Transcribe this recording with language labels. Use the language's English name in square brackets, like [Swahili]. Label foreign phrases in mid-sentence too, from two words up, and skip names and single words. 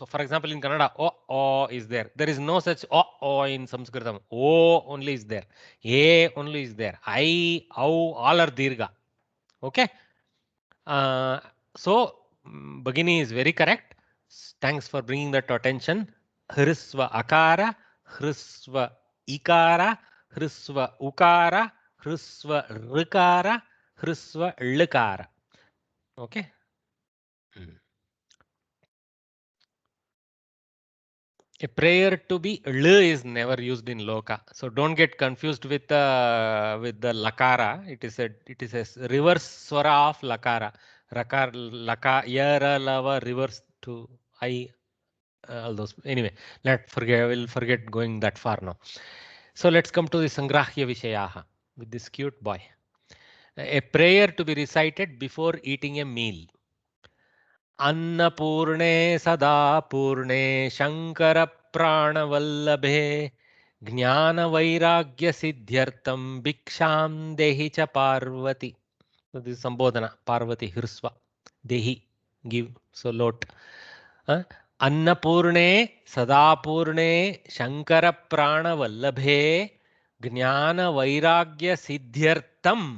[English] For example, in Kannada, O is there. There is no such O in Sanskritam. O only is there. A only is there. I, Au, all are Dirgha. Okay. So, Bhagini is very correct. Thanks for bringing that to attention. [Sanskrit] Hrisva Akara, Hrisva Ikara, Hrisva Ukara, Hrisva Rikara, Hrisva Likara. [English] Okay. A prayer to be L is never used in Loka. So don't get confused with the Lakara. It is a reverse swara of Lakara. Rakar, Laka, Yara, Lava, reverse to I. All those. Anyway, we'll forget going that far now. So let's come to the [Sanskrit] Sangrahya Vishayaha [English] with this cute boy. A prayer to be recited before eating a meal. [Sanskrit] Annapurne Sadapurne Shankara Pranavallabhe Jnana Vairagya Siddhyartam Bhiksham Dehi Cha Parvati. [English] So this is Sambodhana. Parvati Hrisva. Dehi. Give. So lot. [Sanskrit] Annapurne Sadapurne Shankara Pranavallabhe Jnana Vairagya Siddhyartam.